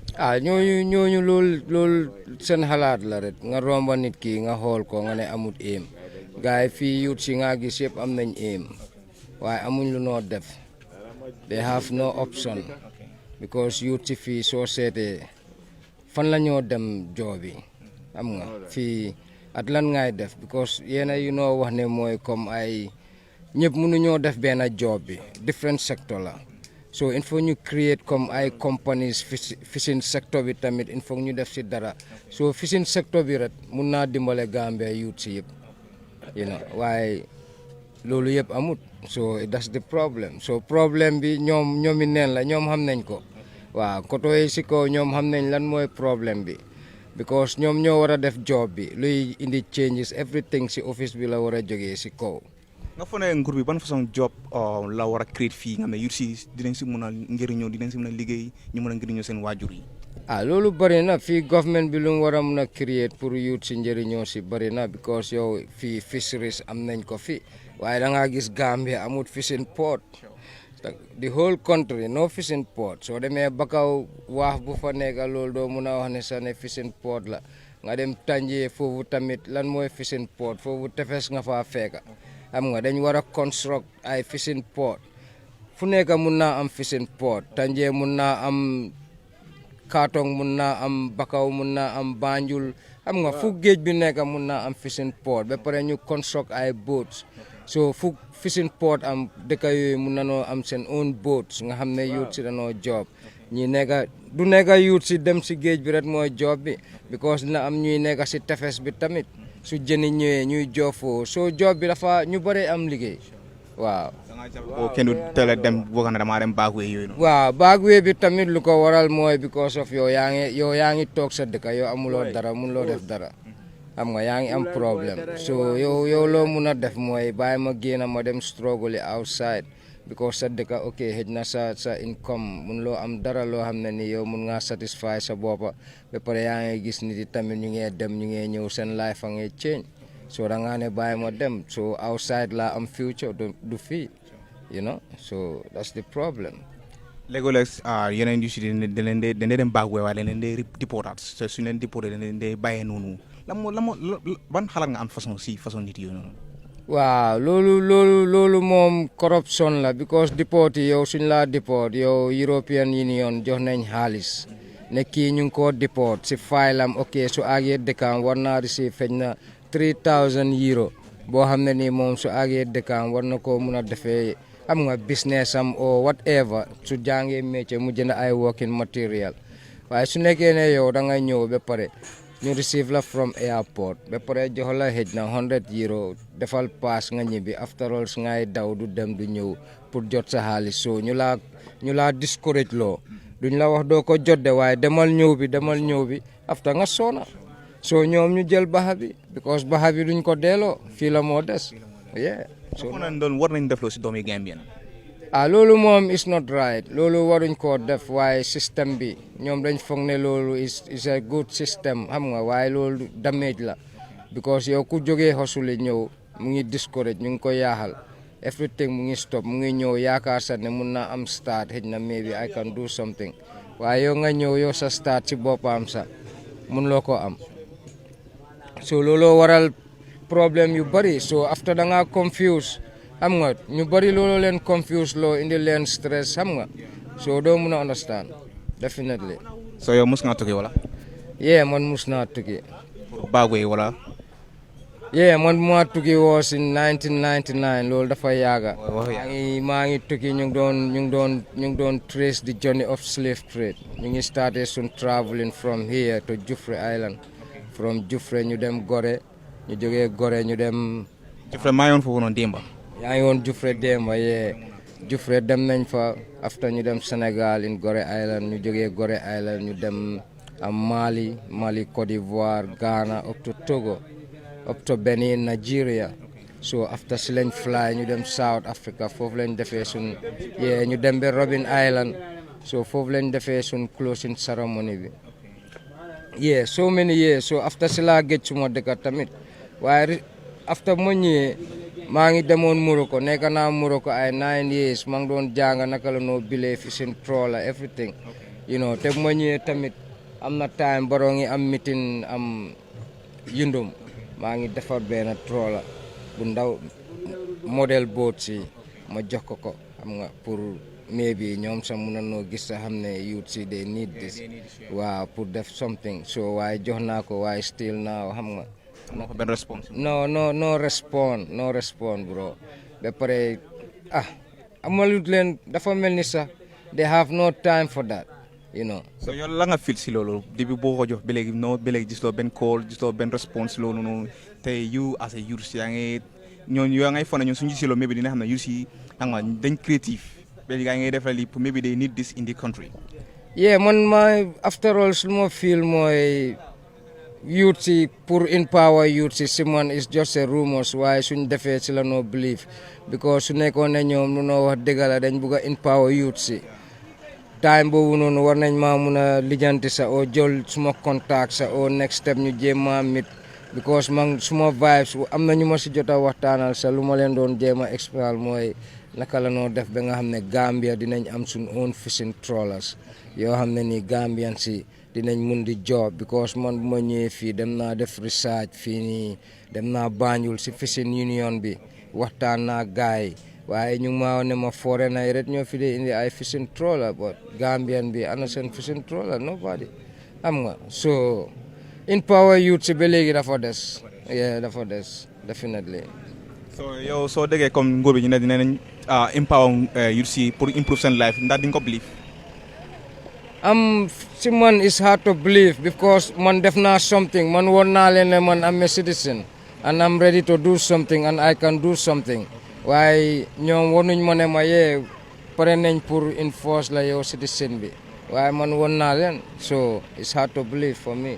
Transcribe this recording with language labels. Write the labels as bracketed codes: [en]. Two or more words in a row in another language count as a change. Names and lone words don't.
[wo] ñooñu loolu seen xalaat la rek nga romba nit ki nga xool ko nga ne amut aim gars yi fii youth si nga gis yëpp am nañ aim waaye amuñ lu noo def [en] they have no option [wo] because youth si fii soo seetee fan la ñoo dem joobi xam nga fii at lan ngay def because yéena yu noo wax ne mooy comme ay ñëpp mënuñoo def benn job bi [en] different sector [wo] la so [fr] il faut [wo] ñu create comme ay [en] companies fishing sector [wo] bi tamit [fr] il faut [wo] ñu def si dara so [en] fishing sector [wo] bi rek mun naa dimbale Gambia youth si yëpp waaye loolu yëpp amut [en] so that's the problem [wo] so problème bi ñoomi neen la ñoom xam nañ ko waaw koto yi si kaw ñoom xam nañ lan mooy problème bi because ñoom ñoo war a def job bi luy indi [en] changes everything [wo] si office bi la war a jógee si kaw nga foog ne nguur bi ban façon job la war a créer fii nga xam ne youth si dinañ si mën a njëriñoo dinañ si mën a liggéey ñu mën a njëriñoo seen waajur yi loolu bëri na fii government bi lu mu war a mën a créer pour youth si njëriñoo si bëri na because yow fii fisheries am nañ ko fi waaye da ngaa gis Gambia amut [en] fishing port the whole country no fishing port [wo] soo demee Bakaw waax bu fa nekk loolu doo mun a wax ne sax ne [en] fishing port [wo] la nga dem Tànjee foofu tamit lan mooy [en] fishing port [wo] foofu tefes nga faa fekka xam nga dañ war a construct ay [en] fishing port [wo] fu nekk mun naa am [en] fishing port [wo] Tànjee mun naa am Katong mun naa am Bakaw mun naa am Banjul xam nga fu géej bi nekk mun naa am [en] fishing port [wo] ba pare ñu construct ay boats so fu [en] fishing port [wo] am dëkk yooyu mun nanoo am seen [en] own boats [wo] nga xam ne youth si danoo job ñi nekk du nekk youth si dem si géej bi rek mooy job bi because dina am ñuy nekk si tefes bi tamit su jëni ñëwee ñuy job foofu so job bi dafa ñu bëri am liggéey waaw. kenn du teel a dem boo xam ne damaa dem backway yooyu noonu. waaw backway bi tamit lu ko waral mooy [en] because of [wo] yow yaa ngi toog sa dëkk yow amuloo dara mënuloo def dara xam nga yaa ngi am problème so yow loo mun a def mooy bàyyi ma génn ma dem [en] struggle outside [wo] because sa dëkk ok xëj na sa income mun loo am dara loo xam ne ni yow mun ngaa satisfy sa boppa ba pare yaa ngi gis nit yi tamit ñu ngee dem ñu ngee ñëw seen life a ngee change so da ngaa ne bàyyi ma dem so outside la am future du fii [en] you know so that's the problem. [wo] léeg-léeg yeneen yu si dañ leen dem backway waaye dañ leen dee deportaat te suñu leen deporté dañ leen dee bàyyee noonu ban xalaat nga am façon nit yooyu noonu. waaw loolu moom corruption la because deport yi yow suñ laa deport yow European Union jox nañ xaalis ne kii ñu ngi koo deport si faylam ok su àggee dëkkaam war naa receive feñ na 3000 euro boo xam ne nii moom su àggee dëkkaam war na koo mun a defee am nga business am [en] or whatever [wo] su jàngee métier mu jënd ay [en] working material [wo] waaye su nekkee ne yow da nga ñëw ba pare ñu receive la [en] from airport [wo] ba pare jox la xëj na 100 euro defal pass nga ñibbi [en] after all [wo] su ngay daw du dem du ñëw pour jot sa xaalis so ñu laa discourage loo duñ la wax doo ko jot de waaye demal ñëw bi after nga soona so ñoom ñu jël baxa bi because baxa bi duñ ko delloo fii la moo des yeah so war nañ def loo si doomi Gambien. loolu moom [en] is not right [wo] loolu waruñ koo def waaye système bi ñoom dañ foog ne loolu [en] is a good system [wo] xam nga waaye loolu damage la because yow ku jógee xosuli ñëw mu ngi discourage ñu ngi ko yaaxal everything mu ngi stop mu ngi ñëw yaakaar sa ne mun naa am start xëj na [en] maybe I can do something [wo] waaye yow nga ñëw yow sa start ci boppam sa mun loo ko am so looloo waral problème yu bari so after da nga confuse xam nga ñu bari loolu leen confuse loo indi leen stress xam nga so doo mun a understand definitely. so yow mus nga tukki wala. yeah man mus naa tukki. backway wala. yeah man maa tukki [en] was in 1999 [wo] loolu dafa yaaga. maa ngi tukki ñu ngi doon [en] trace the journey of slave trade [wo] ñu ngi started sun [en] traveling from here to Jufre Island [wo] from Jufre ñu dem Gorée ñu jógee Gorée ñu dem. Jufre maa yoon foofu noonu démba. yaa ngi woon Jufre démba yee Jufre dem nañ fa after ñu dem Sénégal in Gorée Island ñu jógee Gorée Island ñu dem Mali Côte d'Ivoire Ghana [en] up to Togo up to Benin Nigeria so after [wo] si lañ fly ñu dem South Africa foofu lañ defee sun yee ñu dem ba Robben Island so foofu lañ defee sun [en] closing ceremony [wo] bi yeah [en] so many years so after [wo] si laa géej suma dëkk tamit waaye after ma ñëwee maa ngi demoon Morocco nekk naa Morocco ay 9 years maa ngi doon jàng naka la noo bilee [en] fishing trawler everything you know [wo] te ma ñëwee tamit am na time baroo ngi am meeting am yundum maa ngi defar benn trawler bu ndaw [en] model boat [wo] si ma jox ko xam nga pour maybe ñoom sax mun na noo gis sa xam ne youth si [en] they need this [wo] waaw pour def [en] something so [wo] waaye jox naa ko waaye still now xam nga benn response. [en] no respond bro [wo] ba pare amalut leen dafa mel ni sax [en] they have no time for that you know. [wo] so yow la nga feel si loolu depuis boo ko jox ba léegi gisuloo benn call gisuloo benn response loolu noonu te [en] you as a youth [wo] yaa ngay fone ñun suñu gisuloo maybe dina xam ne youth yi xam nga dañ creative ba léegi yaa ngay defal li [en] maybe they need this in the country. [wo] yeah man ma after all su ma feel mooy youth si pour [en] empower youth [wo] si man [en] is just a rumors [wo] waaye suñ defee si la noo believe because su nekkoon ne ñoom lu noo wax dëgg la dañ bugg a empower youth si time boobu noonu war nañ maa mun a lijjanti sa o jël suma contact sa o [en] next step [wo] ñu jéem maa mit because man suma vibes am na ñu ma si jot a waxtaanal sa lu ma leen doon jéem a expliquer mooy naka la noo def ba nga xam ne Gambia dinañ am suñ [en] own fishing trawlers [wo] yoo xam ne ni Gambian si dinañ mun di job because man bu ma ñëwee fii dem naa def research fii nii dem naa Banjul si [en] fishing union [wo] bi waxtaan naa gaay waaye ñu ngi maa ne ma foreigner yi rek ñoo fi dee indi ay [en] fishing trawler but Gambian [wo] bi ana seen [en] fishing trawler nobody [wo] xam nga so [en] empower youth [wo] si ba léegi dafa des yeah dafa des definitely. so yow soo déggee comme nguur bi ñu ne dinañ [en] empower youth [wo] si pour improve seen life ndax di nga ko believe. Si man [en] it's hard to believe because [wo] man def naa something man woon naa leen ne man [en] am a citizen and I'm ready to do something [wo] and I can do something waaye ñoom wanuñ ma ne ma yee pare nañ pour enforce la yow citizen bi waaye man won naa leen [en] so it's hard to believe for me.